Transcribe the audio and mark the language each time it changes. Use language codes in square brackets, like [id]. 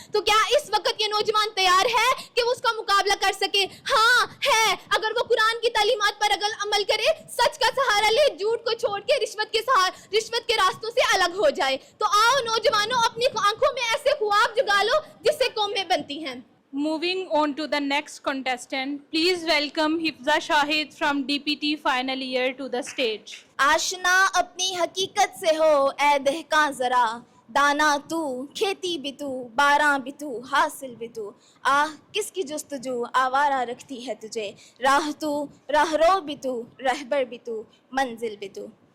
[ur] تو کیا اس وقت یہ نوجوان تیار ہے کہ وہ اس کا مقابلہ کر سکے؟ ہاں ہے, اگر وہ قرآن کی تعلیمات پر اگر عمل کرے, سچ کا سہارا لے, جھوٹ کو چھوڑ کے رشوت کے راستوں سے الگ ہو جائے. تو آؤ نوجوانوں, اپنی آنکھوں میں ایسے خواب جگا لو جس سے قومیں بنتی ہیں. [en] Moving on to the next contestant, please welcome Hifza Shahid from DPT final year to the stage. [ur] آشنا اپنی حقیقت سے ہو اے دہقاں ذرا, دانا تو, کھیتی بھی تو, باراں بھی تو, حاصل بھی تو. کس کی جستجو آوارہ رکھتی ہے تجھے, راہ رو بھی تو, رہبر بھی تو, منزل بھی تو.